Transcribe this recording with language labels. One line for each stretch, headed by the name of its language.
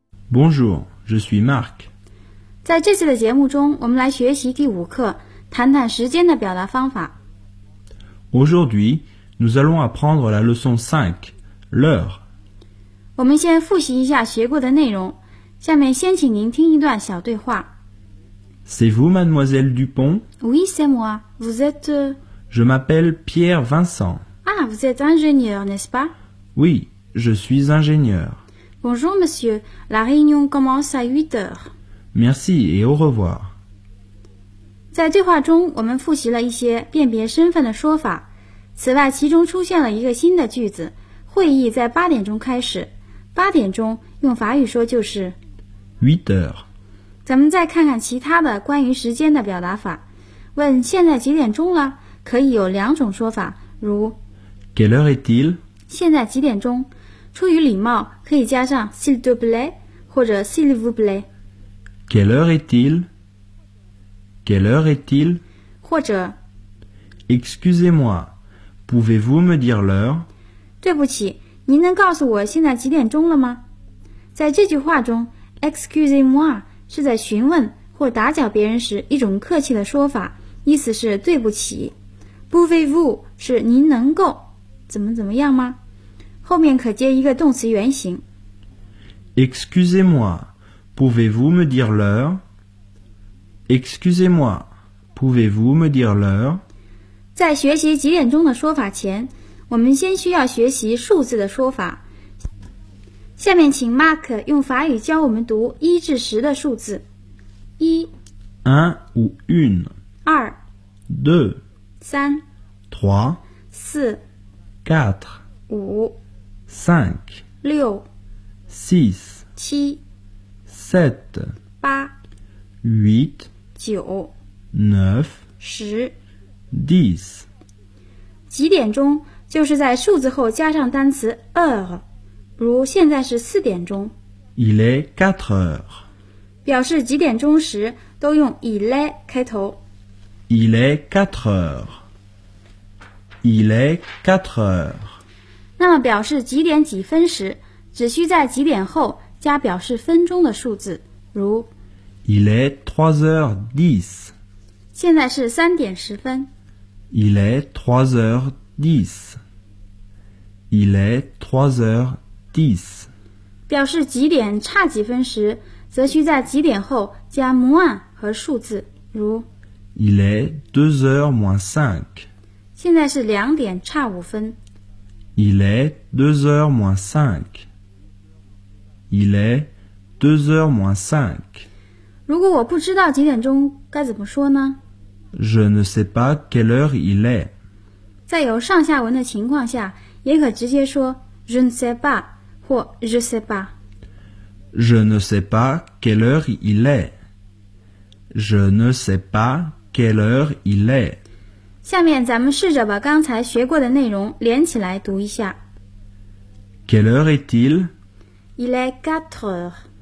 French: Bonjour, je suis Marc.
Chinese: 在这次的节目中，我们来学习第五课，谈谈时间的表达方法。
French: Aujourd'hui, nous allons apprendre la leçon 5, l'heure.
Chinese: 我们先复习一下学过的内容，下面先请您听一段小对话。
French: C'est vous, mademoiselle Dupont? Oui, c'est moi. Vous êtes... Je m'appelle Pierre Vincent. Ah, vous êtes ingénieur, n'est-ce pas? Oui, je suis ingénieur. Bonjour, monsieur. La réunion commence à 8 heures. Merci et au revoir.
Chinese: 在对话中，我们复习了一些辨别身份的说法。此外，其中出现了一个新的句子：会议在八点钟开始。八点钟用法语说就是
French: 8 heures。
Chinese: 咱们再看看其他的关于时间的表达法。问现在几点钟了，可以有两种说法，如
French: Quelle heure est-il？
Chinese: 现在几点钟？出于礼貌，可以加上
French: s'il te plaît
Chinese: 或者
French: s'il vous plaît。 Quelle heure est-il? Quelle heure est-il?
Chinese: 或者
French: Excusez-moi, pouvez-vous me dire l'heure?
Chinese: 对不起，您能告诉我现在几点钟了吗？在这句话中 ，
French: Excusez-moi
Chinese: 是在询问或打搅别人时一种客气的说法，意思是对不起。
French: Pouvez-vous
Chinese: 是您能够怎么怎么样吗？后面可接一个动词原形。
French: Excusez-moi, pouvez-vous me dire l'heure? Excusez-moi, pouvez-vous me dire l'heure?
Chinese: 在学习几点钟的说法前，我们先需要学习数字的说法。下面请 Mark 用法语教我们读一至十的数字。一
French: un ou une
Chinese: 二
French: deux
Chinese: 三
French: trois
Chinese: 四
French: quatre
Chinese: 五 5 6 6 7 7 8 8 9 9 10 10 几点钟就是在数字后加上单词 heure， 如现在是4点钟
French: Il est 4 heures
Chinese: 表示几点钟时都用
French: il est
Chinese: 开头
French: Il est 4 heures Il est 4 heures
Chinese: 那么表示几点几分时，只需在几点后加表示分钟的数字，如
French: Il est 3h10
Chinese: 现在是三点十分
French: Il est 3h10 Il est 3h10
Chinese: 表示几点差几分时，则需在几点后加 moins 和数字，如
French: Il est 2h-5
Chinese: 现在是两点差五分
French: Il est 2h-5. Il est 2h-5.
Chinese: 如果我不知道几点钟该怎么说呢？
French: Je ne sais pas quelle heure il est.
Chinese: 在有上下文的情况下，也可直接说
French: Je ne sais pas
Chinese: 或
French: Je sais pas. Je ne sais pas quelle heure il est. Je ne sais pas quelle heure il est.
Chinese: 下面咱们试着把刚才学过的内容连起来读一下。
French: Quelle heure est-il? Il est 4 heures.